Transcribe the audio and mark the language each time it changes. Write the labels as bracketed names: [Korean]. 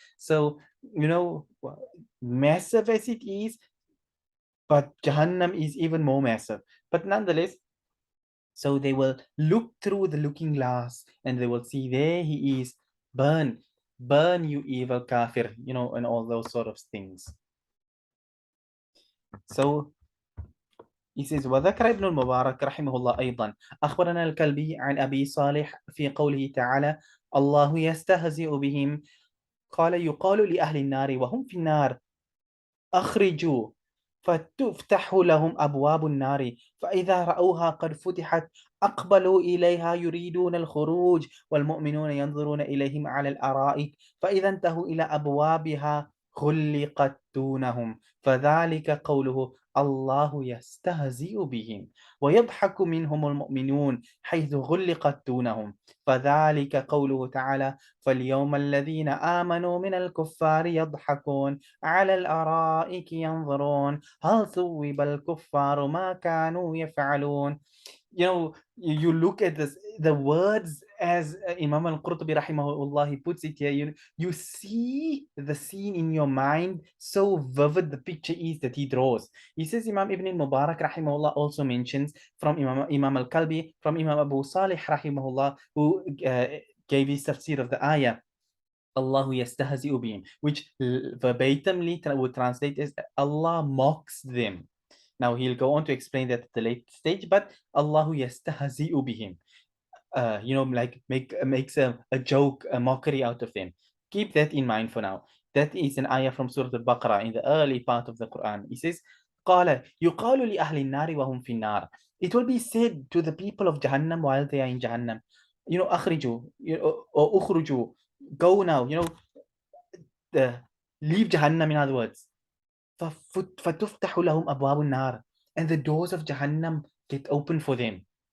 [English] So, massive as it is, but Jahannam is even more massive. But nonetheless, so they will look through the looking glass and they will see there he is. Burn, burn, you evil kafir, and all those sort of things. So he says, [Arabic] وذكر ابن المبارك رحمه الله أيضا أخبرنا الكلبي عن أبي صالح في قوله تعالى الله يستهزئ بهم قال يقال لأهل النار وهم في النار أخرجوا فتفتح لهم أبواب النار فإذا رأوها قد فتحت أقبلوا إليها يريدون الخروج والمؤمنون ينظرون إليهم على الأرائك فإذا انتهوا إلى أبوابها غلقت دونهم فذلك قوله الله يستهزئ بهم ويضحك منهم المؤمنون حيث غلقت دونهم فذلك قوله تعالى فاليوم الذين آمنوا من الكفار يضحكون على الأرائك ينظرون هل ثوب الكفار ما كانوا يفعلون. [English] You look at this, the words as Imam Al-Qurtubi rahimahullah, he puts it here, you see the scene in your mind, so vivid the picture is that he draws. He says Imam Ibn al-Mubarak rahimahullah also mentions from Imam Al-Kalbi, from Imam Abu Salih rahimahullah, who gave his tafsir of the ayah, [Arabic] Allahu yastahzi'u bihim, [English] which verbatimly would translate as Allah mocks them. Now he'll go on to explain that at the late stage, but [Arabic] Allahu yastahzi'u bihim. [English] Like makes a joke, a mockery out of them. Keep that in mind for now. That is an ayah from Surah Al-Baqarah in the early part of the Quran. He says, [Arabic] قال يقال لأهل النار وهم في النار. [English] It will be said to the people of Jahannam while they are in Jahannam, [Arabic] أخرجوا, [English] or أخرجوا, go now, leave Jahannam, in other words. [Arabic] فَتُفْتَحُ لَهُمْ أَبْوَابُ النَّارِ, [English] and the doors of Jahannam get open for them.